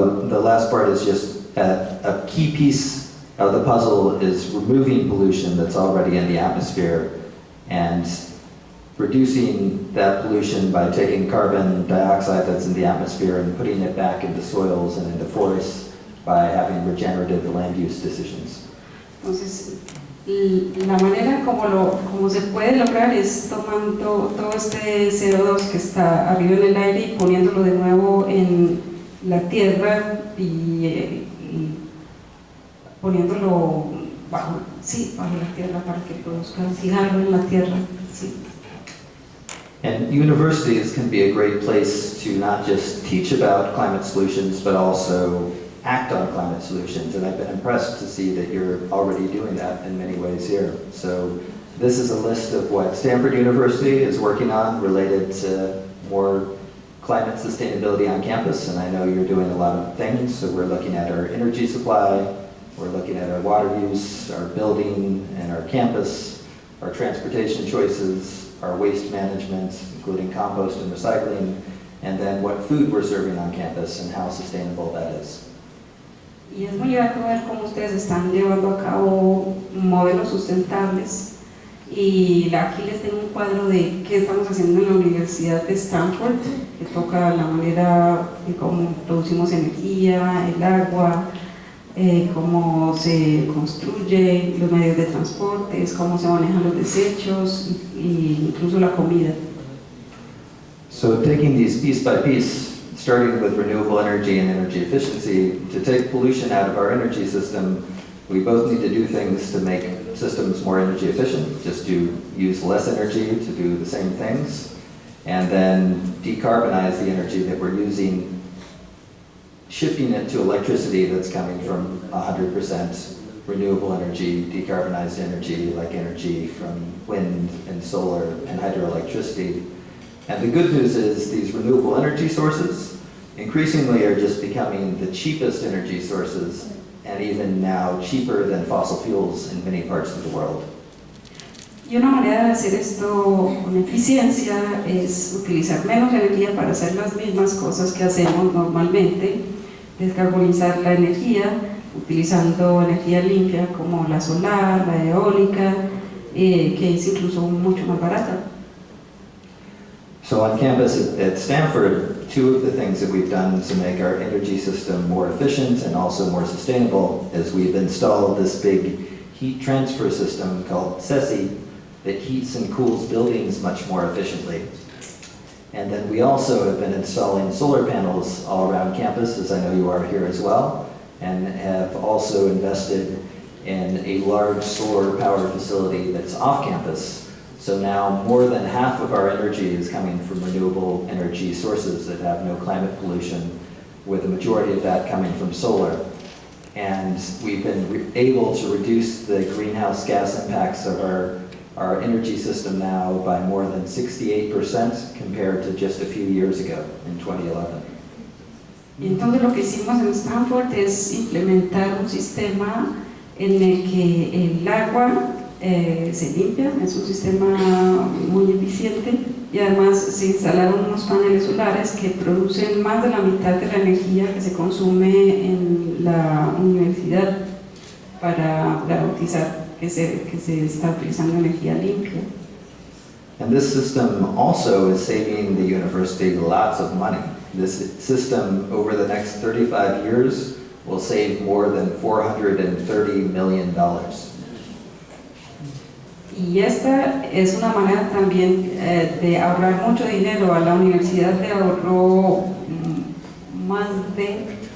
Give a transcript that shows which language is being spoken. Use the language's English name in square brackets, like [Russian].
[English] The last part is just a key piece of the puzzle is removing pollution that's already in the atmosphere and reducing that pollution by taking carbon dioxide that's in the atmosphere and putting it back into soils and into forests by having regenerative land use decisions. [Spanish] Entonces, La manera como se puede lograr es tomando todo este CO2 que está arriba en el aire y poniéndolo de nuevo en la tierra y poniéndolo bajo la tierra para que produzca, fijarlo en la tierra. Sí. [English] And universities can be a great place to not just teach about climate solutions, but also act on climate solutions. And I've been impressed to see that you're already doing that in many ways here. So this is a list of what Stanford University is working on related to more climate sustainability on campus. And I know you're doing a lot of things. So we're looking at our energy supply, we're looking at our water use, our building and our campus, our transportation choices, our waste management, including compost and recycling, and then what food we're serving on campus and how sustainable that is. [Spanish] Y es muy grato ver cómo ustedes están llevando a cabo modelos sustentables. Y aquí les tengo un cuadro de qué estamos haciendo en la Universidad de Stanford, que toca la manera de cómo producimos energía, el agua, cómo se construye, los medios de transporte, cómo se manejan los desechos e incluso la comida. [English] So taking these piece by piece, starting with renewable energy and energy efficiency, to take pollution out of our energy system, we both need to do things to make systems more energy efficient, just to use less energy to do the same things, and then decarbonize the energy that we're using, shifting it to electricity that's coming from 100% renewable energy, decarbonized energy, like energy from wind and solar and hydroelectricity. And the good news is these renewable energy sources increasingly are just becoming the cheapest energy sources, and even now cheaper than fossil fuels in many parts of the world. [Spanish] Y una manera de hacer esto con eficiencia es utilizar menos energía para hacer las mismas cosas que hacemos normalmente, descarbonizar la energía utilizando energía limpia como la solar, la eólica, que es incluso mucho más barata. [English] So on campus at Stanford, two of the things that we've done to make our energy system more efficient and also more sustainable is we've installed this big heat transfer system called SESI that heats and cools buildings much more efficiently. And then we also have been installing solar panels all around campus, as I know you are here as well, and have also invested in a large solar power facility that's off campus. So now more than half of our energy is coming from renewable energy sources that have no climate pollution, with the majority of that coming from solar. And we've been able to reduce the greenhouse gas impacts of our energy system now by more than 68% compared to just a few years ago in 2011. [Spanish] Entonces lo que hicimos en Stanford es implementar un sistema en el que el agua se limpia, es un sistema muy eficiente, y además se instalaron unos paneles solares que producen más de la mitad de la energía que se consume en la universidad para garantizar que se está utilizando energía limpia. [English] And this system also is saving the university lots of money. This system over the next 35 years will save more than $430 million. [Spanish] Y esta es una manera también de ahorrar mucho dinero. A la universidad le ahorró más de